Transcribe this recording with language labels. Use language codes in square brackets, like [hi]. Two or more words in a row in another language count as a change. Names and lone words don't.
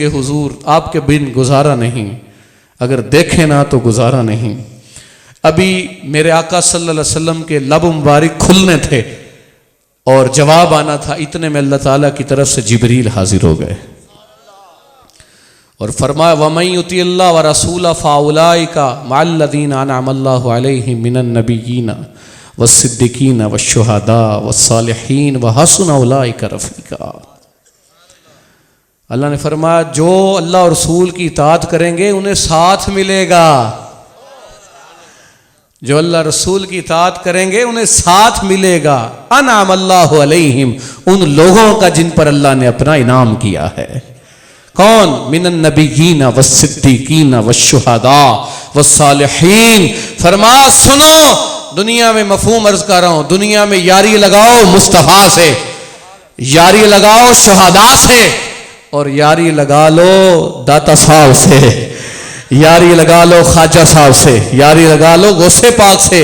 [hi] हुजूर आपके बिन गुजारा नहीं, अगर देखें ना तो गुजारा नहीं। अभी मेरे आका [ar] صلى الله عليه وسلم [hi] के लब मुबारक खुलने थे और जवाब आना था, इतने में अल्लाह ताला की तरफ से जिब्रील हाजिर हो गए और फरमाया, [ar] ومن يطع الله والرسول فأولئك مع الذين أنعم الله عليهم من النبيين والصديقين والشهداء والصالحين وحسن أولئك رفيقا. [hi] अल्लाह ने फरमाया, जो अल्लाह और रसूल की इताअत करेंगे उन्हें साथ मिलेगा, जो अल्लाह रसूल की इताअत करेंगे उन्हें साथ मिलेगा। [ar] أنعم الله عليهم, [hi] उन लोगों का जिन पर अल्लाह ने अपना इनाम किया है। कौन? [ar] من النبيين والصديقين والشهداء والصالحين. [hi] फरमा, सुनो, दुनिया में मफहूम अर्ज कर रहा हूं, दुनिया में यारी लगाओ मुस्तफा से, यारी लगाओ शुहदा से और यारी लगा लो दाता साहब से, यारी लगा लो ख्वाजा साहब से, यारी लगा लो गौसे पाक से।